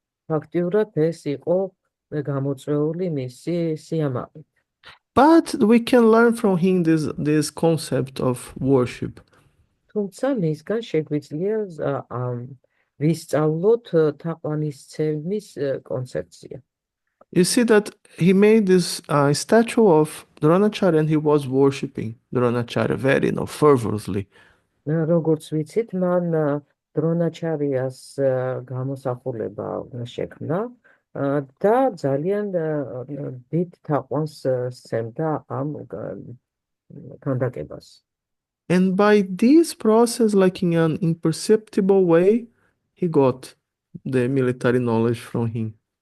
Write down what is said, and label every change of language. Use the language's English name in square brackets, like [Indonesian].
[Georgian] ფაქტიურად ეს იყო გამოწვეული მისი სიამაყით. [English] But we can learn from him this concept of worship. [Georgian] თუმცა მისგან შეგვიძლია ვისწავლოთ თაყვანისცემის კონცეფცია. [English] You see that he made this statue of Dronacharya and he was worshipping Dronacharya very, fervently. [Georgian] როგორც ვიცით, მან დრონაჩარიას გამოსახულება შექმნა და ძალიან დიდ თაყვანს სცემდა ამ ქანდაკებას. [English] And by this process, like in an imperceptible way, he got the military knowledge from him.